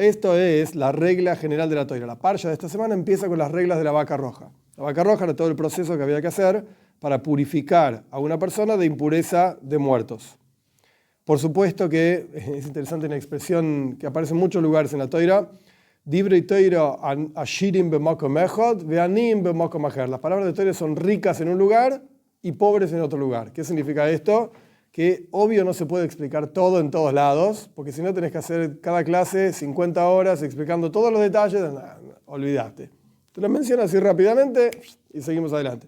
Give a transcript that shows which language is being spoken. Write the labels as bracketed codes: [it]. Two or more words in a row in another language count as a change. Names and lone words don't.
[es] Esto es la regla general de la Toira. La Parsha de esta semana empieza con las reglas de la vaca roja. La vaca roja era todo el proceso que había que hacer para purificar a una persona de impureza de muertos. Por supuesto que es interesante una expresión que aparece en muchos lugares en la Toira. [he] דברי תורה עשירים במקום אחד ועניים במקום אחר. [es] Las palabras de Toira son ricas en un lugar y pobres en otro lugar. ¿Qué significa esto? Que obvio no se puede explicar todo en todos lados, porque si no tenés que hacer cada clase 50 horas explicando todos los detalles, olvídate. Te lo menciono así rápidamente y seguimos adelante.